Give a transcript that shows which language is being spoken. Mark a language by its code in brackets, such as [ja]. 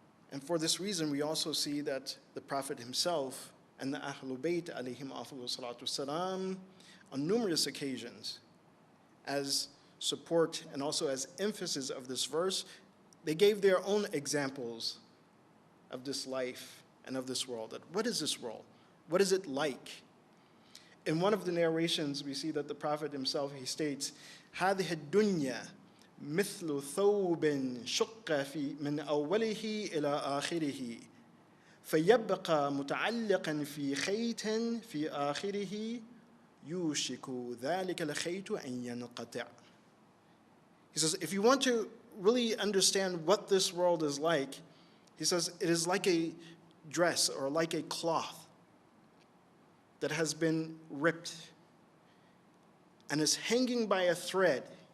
[en] And for this reason, we also see that the Prophet himself and the Ahlul Bayt alayhim afdalu salatu wassalam on numerous occasions, as support and also as emphasis of this verse, they gave their own examples of this life and of this world. That what is this world? What is it like? In one of the narrations, we see that the Prophet himself, he states, [ar] هذه الدنيا مثل ثوب شق في من أوله إلى آخره فيبقى متعلقا في خيط في آخره يوشك ذلك الخيط أن ينقطع. [en] He says, if you want to really understand what this world is like, he says, it is like a dress or like a cloth that has been ripped and is hanging by a thread.